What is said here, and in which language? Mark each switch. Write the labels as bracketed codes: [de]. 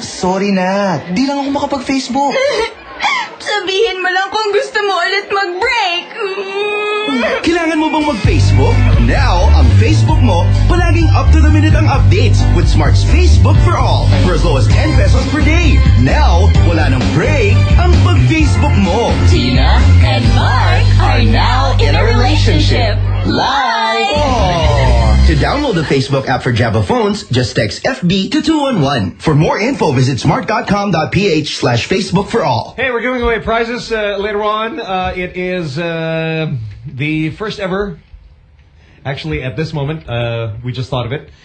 [tl] Sorry na, di lang ako makapag-Facebook. Sabihin mo lang kung gusto mo ulit mag-break. Kailangan mo bang mag-Facebook? [en] Now, [tl] ang Facebook mo, palaging [en] up-to-the-minute ang updates with Smart's Facebook for All for as low as 10 pesos per day. [tl] Now, wala nang break ang pag-Facebook mo. [en] Tina and Mark are now in a relationship. Live! To download the Facebook app for Java phones, just text FB to 211. For more info, visit smart.com.ph/Facebook for all. Hey, we're giving away prizes later on. It is the first ever, actually at this moment, we just thought of it.